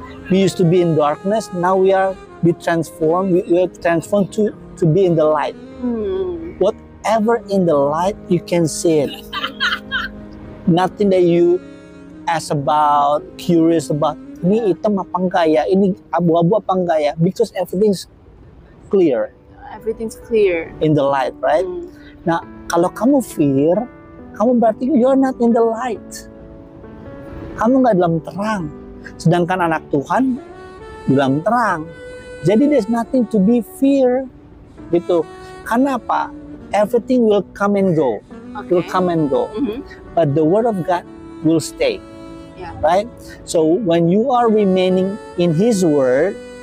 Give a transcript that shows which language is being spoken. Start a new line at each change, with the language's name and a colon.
English: We used to be in darkness, now we are transformed. We are transformed to be in the light. Whatever in the light, you can see it. Nothing that you ask about, curious about.
Indonesian: Ini hitam apa enggak ya? Ini abu-abu apa enggak ya?
English: Because everything's clear. Everything's clear. In the light, right?
Indonesian: Nah, kalau kamu
English: fear,
Indonesian: kamu berarti
English: you're not in the light.
Indonesian: Kamu nggak dalam terang. Sedangkan anak Tuhan di dalam terang.
English: Jadi there's nothing to be fear. Gitu.
Indonesian: Karena apa?
English: Everything will come and go. Okay. Will come and go. But the word of God will stay. Yeah. Right? So when you are remaining in His word